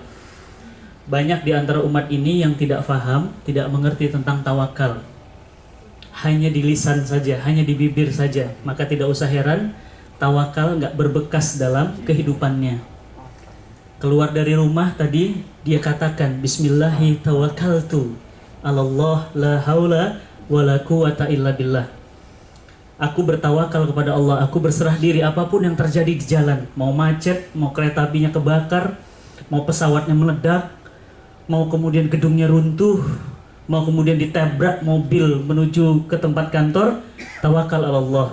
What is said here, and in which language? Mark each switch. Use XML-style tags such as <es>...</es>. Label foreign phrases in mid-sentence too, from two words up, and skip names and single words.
<id>Banyak di antara umat ini yang tidak faham, tidak mengerti tentang tawakal. Hanya di lisan saja, hanya di bibir saja. Maka tidak usah heran, tawakal nggak berbekas dalam kehidupannya. Keluar dari rumah tadi, dia katakan,</id> <ar>بسم الله توكلت على الله لا حول ولا قوة إلا بالله.</ar> <id>Aku bertawakal kepada Allah, aku berserah diri apapun yang terjadi di jalan. Mau macet, mau kereta apinya kebakar, mau pesawatnya meledak, mau kemudian gedungnya runtuh, mau kemudian ditabrak mobil menuju ke tempat kantor, tawakal Allah.</id>